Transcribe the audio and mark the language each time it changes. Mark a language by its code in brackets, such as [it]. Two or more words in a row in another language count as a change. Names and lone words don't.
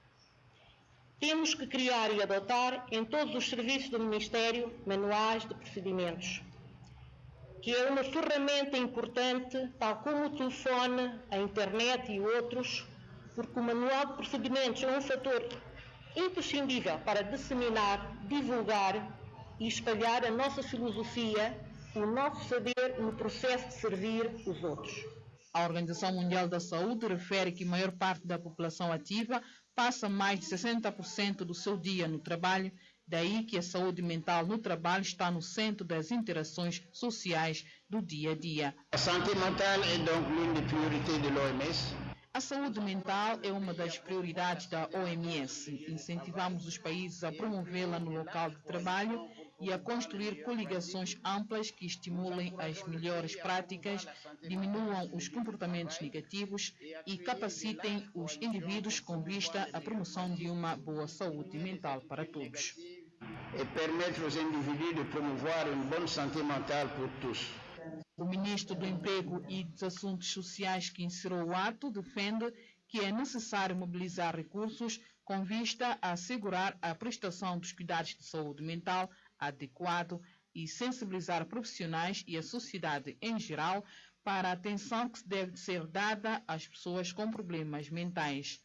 [pt] Temos que criar e adotar em todos os serviços do Ministério manuais de procedimentos, que é uma ferramenta importante, tal como o telefone, a internet e outros, porque o manual de procedimentos é um fator imprescindível para disseminar, divulgar e espalhar a nossa filosofia, o nosso saber no processo de servir os outros. A Organização Mundial da Saúde refere que a maior parte da população ativa passa mais de 60% do seu dia no trabalho, daí que a saúde mental no trabalho está no centro das interações sociais do dia a dia. [fr] A santé mentale est donc l'une des priorités de l'OMS. [pt] A saúde mental é uma das prioridades da OMS. Incentivamos os países a promovê-la no local de trabalho e a construir coligações amplas que estimulem as melhores práticas, diminuam os comportamentos negativos e capacitem os indivíduos com vista à promoção de uma boa saúde mental para todos. [fr] E permettre aux individus de promouvoir une bonne santé mentale pour tous. [pt] O ministro do Emprego e dos Assuntos Sociais que encerrou o ato defende que é necessário mobilizar recursos com vista a assegurar a prestação dos cuidados de saúde mental adequado e sensibilizar profissionais e a sociedade em geral para a atenção que deve ser dada às pessoas com problemas mentais.